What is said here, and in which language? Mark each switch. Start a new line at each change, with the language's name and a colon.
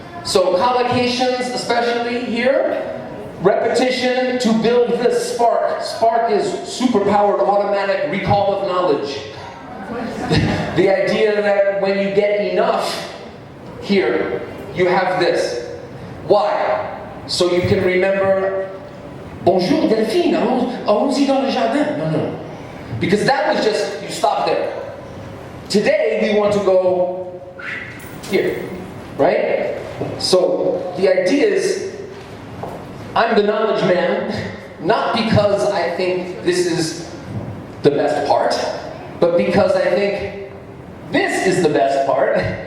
English: So collocations, especially here, repetition to build this spark. Spark is superpowered automatic recall of knowledge. The idea that when you get enough here, you have this. Why? So you can remember,
French: bonjour Delphine, allons-y dans le jardin.
English: No. Because that was just, you stop there. Today we want to go here, right? So the idea is, I'm the knowledge man, not because I think this is the best part, but because I think this is the best part.